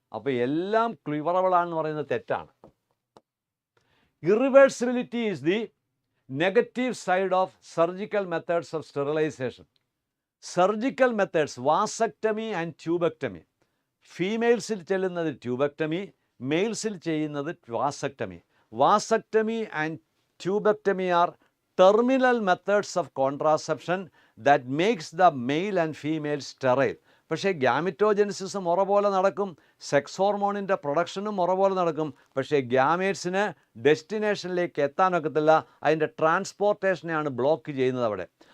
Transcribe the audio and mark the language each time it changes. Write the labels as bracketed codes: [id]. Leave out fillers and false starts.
[ml] അപ്പോൾ എല്ലാം ക്യൂറബിൾ ആണെന്ന് പറയുന്നത് തെറ്റാണ്. [en] Irreversibility is the negative side of surgical methods of sterilization. [ml] Surgical methods, vasectomy and tubectomy. ഫീമെയിൽസിൽ ചെല്ലുന്നത് ട്യൂബക്ടമി, മെയിൽസിൽ ചെയ്യുന്നത് vasectomy. [en] vasectomy and tubectomy [ml] R [en] terminal methods of contraception that makes the male and female sterile. [ml] പക്ഷേ ഗ്യാമിറ്റോജെനിസിസ് മുറ പോലെ നടക്കും, sex ഹോർമോണിൻ്റെ പ്രൊഡക്ഷനും മുറ പോലെ നടക്കും. പക്ഷേ ഗ്യാമേറ്റ്സിന് ഡെസ്റ്റിനേഷനിലേക്ക് എത്താനൊക്കത്തില്ല, അതിൻ്റെ ട്രാൻസ്പോർട്ടേഷനെയാണ് ബ്ലോക്ക് ചെയ്യുന്നത് അവിടെ.